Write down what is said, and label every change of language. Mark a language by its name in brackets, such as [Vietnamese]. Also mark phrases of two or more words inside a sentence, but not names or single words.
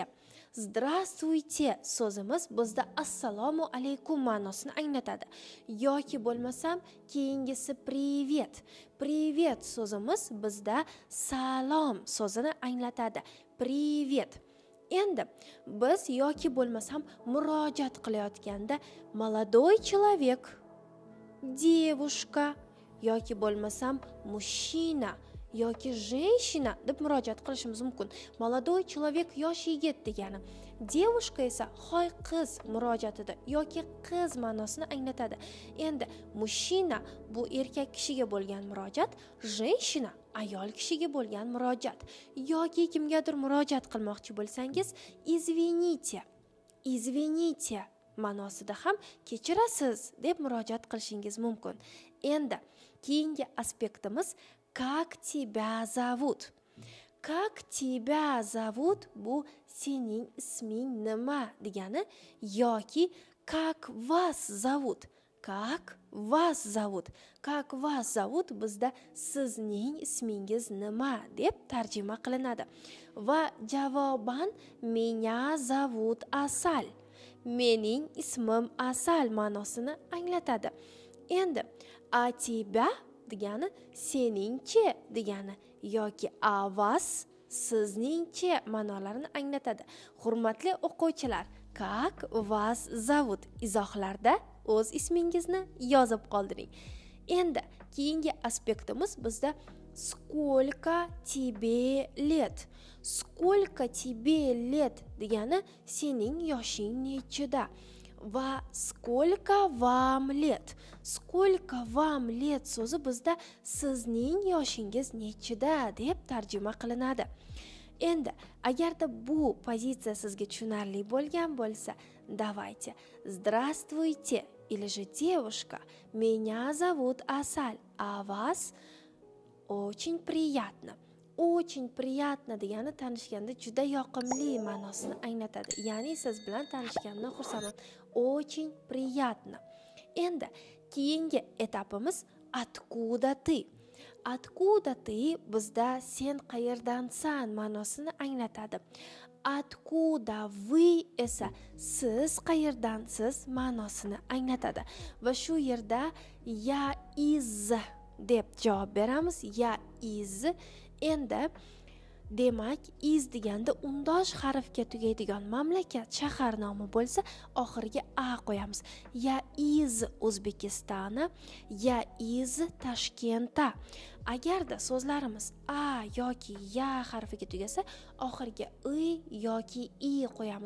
[Uzbek] Здравствуйте so'zimiz bizda assalomu alaykum ma'nosini anglatadi. Yoki bo'lmasam keyingisi привет. Привет so'zimiz bizda salom so'zini anglatadi. Привет. Endi biz yoki bo'lmasam murojaat qilayotganda [Russian] молодой человек, девушка [Uzbek] yoki bo'lmasam mужчина yoki женщина deb murojaat qilishimiz mumkin. [Russian] Молодой человек [Uzbek] yosh yigit degani. Девушка esa hoy qiz murojaatida yoki qiz ma'nosini anglatadi. Endi mужчина bu erkak kishiga bo'lgan murojaat, женщина ayol kishiga bo'lgan murojaat. Yoki kimgadir murojaat qilmoqchi bo'lsangiz, [Russian] извините, извините [Uzbek] ma'nosida ham kechirasiz deb murojaat qilishingiz mumkin. Endi keyingi aspektimiz [Russian] как тебя зовут? Как тебя зовут [Uzbek] bu sening isming nima degani yoki [Russian] как вас зовут? Как вас зовут? Как вас зовут [Uzbek] bizda sizning ismingiz nima deb tarjima qilinadi. Va javoban [Russian] меня зовут Asal. [Uzbek] Mening ismim Asal ma'nosini anglatadi. Endi [Russian] a тебя [Uzbek] degani seningchi degani yoki [Russian] a вас [Uzbek] sizningchi ma'nolarini anglatadi. Hurmatli o'quvchilar, [Russian] как вас зовут [Uzbek] izohlarda o'z ismingizni yozib qoldiring. Endi keyingi aspektimiz bizda [Russian] сколько тебе лет? Сколько тебе лет [Uzbek] degani sening yoshing nechida? [Russian] Va сколько вам лет? Сколько вам лет [Uzbek] so'zi bizda sizning yoshingiz nechida deb tarjima qilinadi. Endi agarda bu pozitsiya sizga tushunarli bo'lgan bo'lsa, [Russian] давайте. Здравствуйте или же девушка, меня зовут Asal, а вас очень приятно. Очень приятно [Uzbek] degani tanishganda juda yoqimli ma'nosini anglatadi. Ya'ni siz bilan tanishganimdan xursandman. [Russian] Очень приятно. [Uzbek] Endi keyingi etapimiz [Russian] откуда ты? Откуда ты [Uzbek] bizda sen qayerdansan ma'nosini anglatadi. [Russian] Откуда вы [Uzbek] esa siz qayerdansiz ma'nosini anglatadi. Va shu yerda [Russian] я из [Uzbek] deb javob beramiz. [Russian] Я из. [Uzbek] Endi demak iz deganda undosh harfga tugaydigan mamlakat, shahar nomi bo'lsa, oxiriga a qo'yamiz. [Russian] Я из Узбекистана, я из Ташкента. [Uzbek] Agarda so'zlarimiz a yoki ya harfiga tugasa, oxiriga i yoki i qo'yamiz.